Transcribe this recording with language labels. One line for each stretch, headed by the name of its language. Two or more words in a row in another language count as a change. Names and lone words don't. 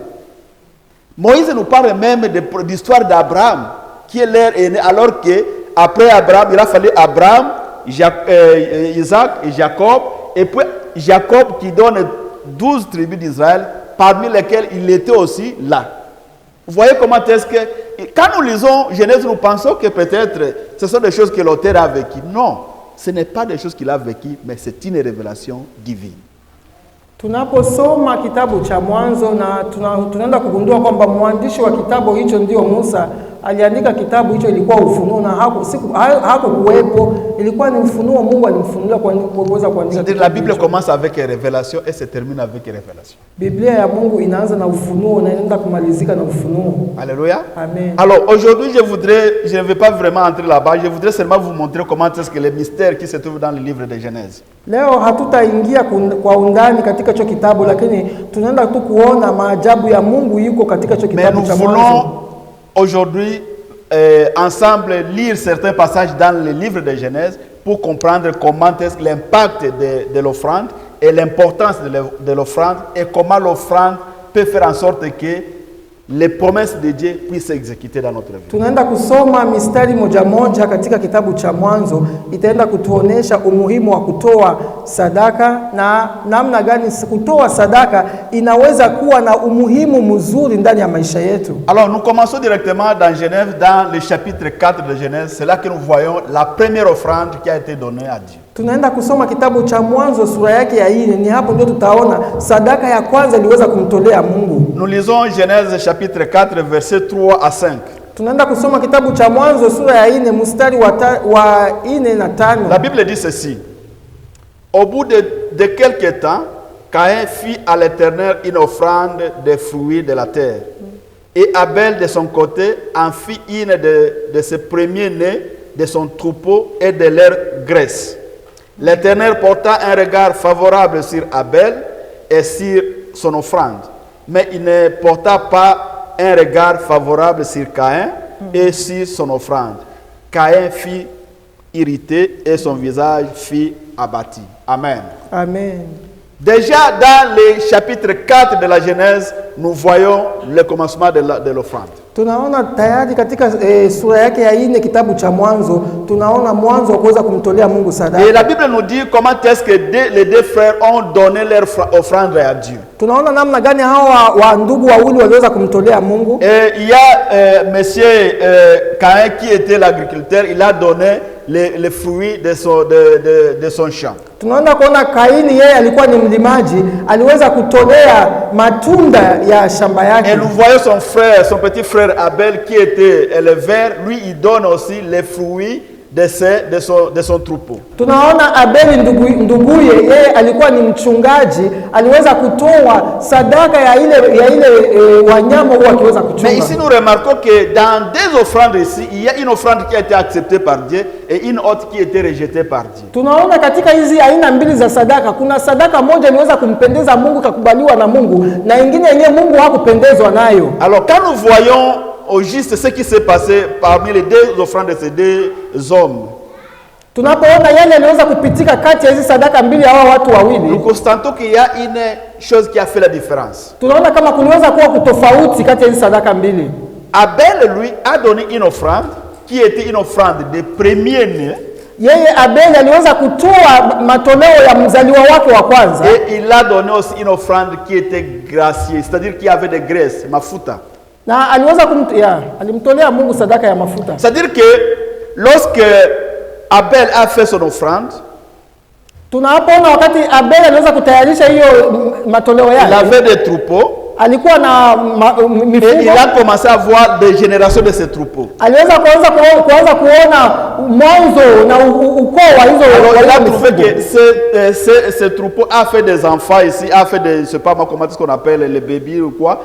French: Moïse nous parle même de l'histoire d'Abraham, qui est leur aîné, alors qu'après Abraham, il a fallu Abraham, Isaac et Jacob, et puis Jacob qui donne 12 tribus d'Israël, parmi lesquels il était aussi là. Vous voyez comment est-ce que... Quand nous lisons Genèse, nous pensons que peut-être ce sont des choses que l'auteur a vécues. Non, ce n'est pas des choses qu'il a vécues, mais c'est une révélation divine.
Swahili: Tunaposoma kitabu cha Mwanzo na tunaenda kugundua kwamba mwandishi wa kitabu hicho ndio Musa. Aliandika kitabu hicho, ilikuwa ufunuo na hakukuwepo, ilikuwa ni ufunuo Mungu alimfunulia kwa kuweza kuandika.
French: C'est-à-dire la Bible commence avec révélation et se termine avec révélation.
Swahili: Biblia ya Mungu inaanza na ufunuo na inaenda kumalizika na ufunuo.
French: Alléluia. Amen. Alors aujourd'hui, je ne vais pas vraiment entrer là-bas, je voudrais seulement vous montrer comment est-ce que les mystères qui se trouvent dans le livre de Genèse.
Swahili: Leo hatutaingia kwa undani katika hicho kitabu, lakini tunaenda tu kuona maajabu ya Mungu yuko katika hicho kitabu cha Mwanzo.
French: Aujourd'hui, ensemble, lire certains passages dans le livre de Genèse pour comprendre comment est l'impact de l'offrande et l'importance de l'offrande et comment l'offrande peut faire en sorte que les promesses de Dieu puissent s'exécuter dans notre vie.
Swahili: Tunaenda kusoma mistari moja moja katika kitabu cha Mwanzo, itaenda kutuonesha umuhimu wa kutoa sadaka na namna gani kutoa sadaka inaweza kuwa na umuhimu mzuri ndani ya maisha yetu.
French: Alors nous commençons directement dans Genèse, dans le chapitre 4 de Genèse. C'est là que nous voyons la première offrande qui a été donnée à Dieu.
Swahili: Tunaenda kusoma kitabu cha Mwanzo sura yake ya 4, ni hapo ndio tutaona sadaka ya kwanza iliweza kumtolea Mungu.
French: Nous lisons Genèse chapitre 4 versets 3 à 5.
Swahili: Tunaenda kusoma kitabu cha Mwanzo sura ya 4 mstari wa 4 na 5.
French: La Bible dit ceci: au bout de quelque temps, Caïn fit à l'Éternel une offrande des fruits de la terre. Et Abel de son côté en fit une de ses premiers-nés de son troupeau et de leur graisse. L'Éternel porta un regard favorable sur Abel et sur son offrande, mais il ne porta pas un regard favorable sur Caïn et sur son offrande. Caïn fut irrité et son visage fut abattu. Amen. Amen. Déjà dans le chapitre 4 de la Genèse, nous voyons le commencement de l'offrande.
Swahili: Tunaona tayari katika sura yake ya 4 kitabu cha Mwanzo, tunaona mwanzo wa kuweza kumtolea Mungu sadaka.
French: Et la Bible nous dit comment est-ce que les deux frères ont donné leur offrande à Dieu.
Swahili: Tunaona namna gani hao wa ndugu wawili waliweza kumtolea Mungu.
French: Et il y a monsieur Caïn qui était l'agriculteur, il a donné les fruits de son champ.
Swahili: Tunaona kuona Kaini yeye alikuwa ni mlimaji, aliweza kutolea matunda ya shamba yake.
French: Et nous voyons son frère, son petit frère Abel qui était éleveur, lui il donne aussi les fruits de son troupeau.
Swahili: Tunaona Abeli nduguye yeye alikuwa ni mchungaji, aliweza kutoa sadaka ya ile wanyama huwa akiweza kuchunga.
French: Mais ici nous remarquons que dans des offrandes ici, il y a une offrande qui a été acceptée par Dieu et une autre qui a été rejetée par Dieu.
Swahili: Tunaona katika hizi aina mbili za sadaka, kuna sadaka moja iliweza kumpendeza Mungu kakubaliwa na Mungu, na nyingine yenyewe Mungu hakupendezwa nayo.
French: Alors quand nous voyons au juste ce qui s'est passé parmi les deux offrandes de ces deux hommes,
Swahili: tunapoona yale yaliweza kupitika kati ya hizi sadaka mbili ya hao watu wawili,
French: nous constatons qu'il y a une chose qui a fait la différence.
Swahili: Tunaona kama kuliweza kuwa kutofauti kati ya hizi sadaka mbili.
French: Abel lui a donné une offrande qui était une offrande de premier-né.
Swahili: Yeye Abel aliweza kutoa matoleo ya mzaliwa wake wa kwanza.
French: Et il a donné aussi une offrande qui était graciée, c'est-à-dire qui avait des graisses,
Swahili: mafuta. Na aliweza alimtolea Mungu sadaka ya mafuta.
French: C'est-à-dire que lorsque Abel a fait son offrande,
Swahili: tunapoona wakati Abel aliweza kutayarisha hiyo matoleo yake,
French: il avait des troupeaux.
Swahili: Alikuwa na mifugo.
French: Et il a commencé à voir des générations de ces troupeaux.
Swahili: Aliweza kuanza kuona mwanzo na ukoo wa hizo.
French: Alors il a trouvé que ce troupeau a fait des enfants ici, a fait des, je sais pas comment est-ce qu'on appelle les bébés ou quoi.